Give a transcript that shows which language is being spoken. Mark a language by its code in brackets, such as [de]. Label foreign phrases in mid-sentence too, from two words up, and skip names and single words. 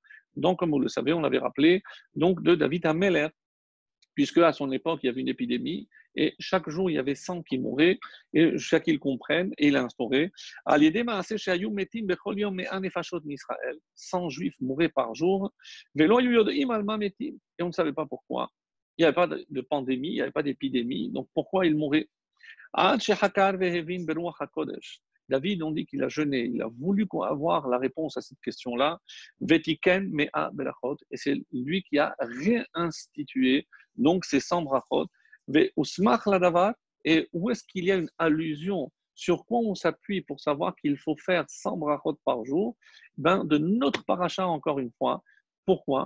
[fr] Donc, comme vous le savez, on l'avait rappelé, donc de David HaMelech, puisque à son époque, il y avait une épidémie, et chaque jour, il y avait 100 qui mouraient, et jusqu'à qu'ils comprennent, et il a instauré, 100 juifs mouraient par jour, et on ne savait pas pourquoi. Il n'y avait pas de pandémie, il n'y avait pas d'épidémie, donc pourquoi ils mouraient? David, on dit qu'il a jeûné, il a voulu avoir la réponse à cette question-là. [he] ותיקן מאה ברכות, [fr] et c'est lui qui a réinstitué donc ces 100 brachot. [he] וסמך לדבר, [fr] et où est-ce qu'il y a une allusion? Sur quoi on s'appuie pour savoir qu'il faut faire 100 brachot par jour? Ben, de notre paracha, encore une fois. Pourquoi?